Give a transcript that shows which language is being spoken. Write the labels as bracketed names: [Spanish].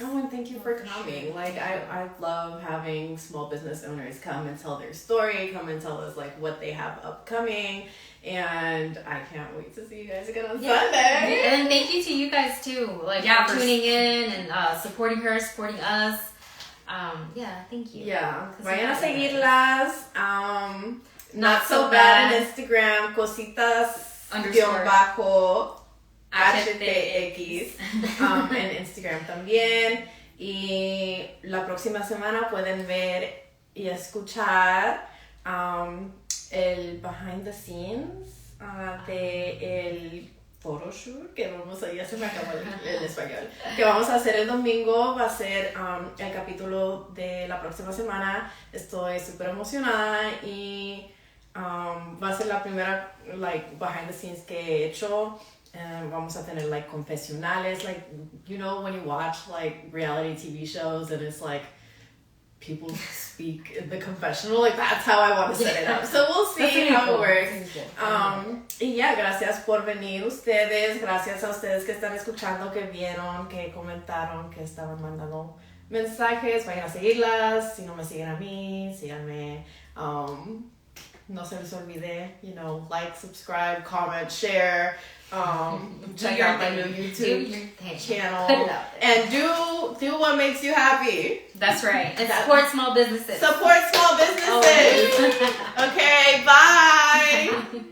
[English] Oh, and thank you for coming. Like I love having small business owners come and tell their story, come and tell us like what they have upcoming, and I can't wait to see you guys again on Sunday. And thank you to you guys too, like for tuning in and supporting her, supporting us. Thank you. Yeah, 'Cause [Spanish] vayan a [English] we [Spanish] seguirlas. Not so bad en Instagram, cositas _ HTX en Instagram también. Y la próxima semana pueden ver y escuchar el behind the scenes de el photoshoot que vamos a, ya se me acabó el español, que vamos a hacer el domingo. Va a ser el capítulo de la próxima semana. Estoy súper emocionada y va a ser la primera like behind the scenes que he hecho. Vamos a tener like confesionales, [English] like you know when you watch like reality TV shows and it's like people speak in the confessional, like that's how I want to set it up. So we'll see how it works. [Spanish] Y ya, gracias por venir ustedes, gracias a ustedes que están escuchando, que vieron, que comentaron, que estaban mandando mensajes. Vayan a seguirlas. Si no me siguen a mí, síganme. No se les olvide, [English] like, subscribe, comment, share, check out my new YouTube channel, and do what makes you happy. That's right. And support small businesses. Support small businesses. Okay, bye.